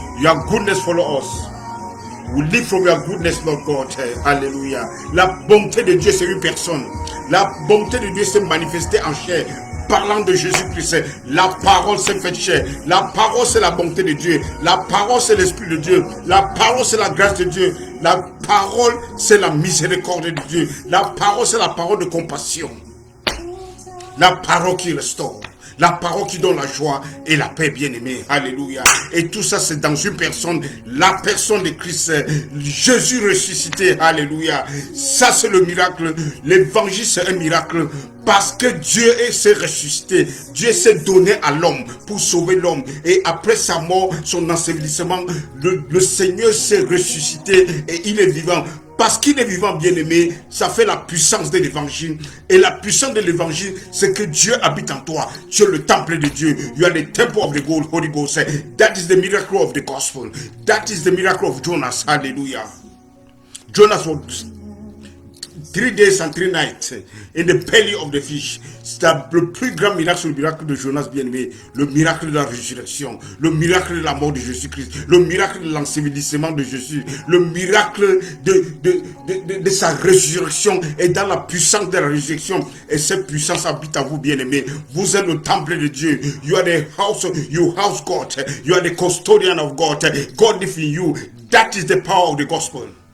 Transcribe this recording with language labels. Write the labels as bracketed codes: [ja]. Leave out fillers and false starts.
[en] Your goodness follow us. We live from your goodness, Lord God. [fr] Alléluia. La bonté de Dieu, c'est une personne. La bonté de Dieu s'est manifestée en chair. Parlant de Jésus-Christ, la parole s'est faite chair. La parole, c'est la bonté de Dieu. La parole, c'est l'esprit de Dieu. La parole, c'est la grâce de Dieu. La parole, c'est la miséricorde de Dieu. La parole, c'est la parole de compassion. La parole qui restaure. La parole qui donne la joie et la paix, bien-aimée. Alléluia. Et tout ça, c'est dans une personne, la personne de Christ, Jésus ressuscité. Alléluia. Ça, c'est le miracle. L'évangile, c'est un miracle. Parce que Dieu s'est ressuscité. Dieu s'est donné à l'homme pour sauver l'homme. Et après sa mort, son ensevelissement, le Seigneur s'est ressuscité et il est vivant. Parce qu'il est vivant, bien-aimé, ça fait la puissance de l'évangile. Et la puissance de l'évangile, c'est que Dieu habite en toi. Tu es le temple de Dieu. [en] You are the temple of the Holy Ghost. That is the miracle of the gospel. That is the miracle of Jonas. Hallelujah. Jonas was 3 days and 3 nights in the belly of the fish. [fr] C'est le plus grand miracle, le miracle de Jonas bien-aimé, le miracle de la résurrection, le miracle de la mort de Jésus-Christ, le miracle de l'ensevelissement de Jésus, le miracle de sa résurrection et dans la puissance de la résurrection. Et cette puissance habite à vous bien-aimé. Vous êtes le temple de Dieu. [en] You are the house, you house God. You are the custodian of God. God lives in you. That is the power of the gospel.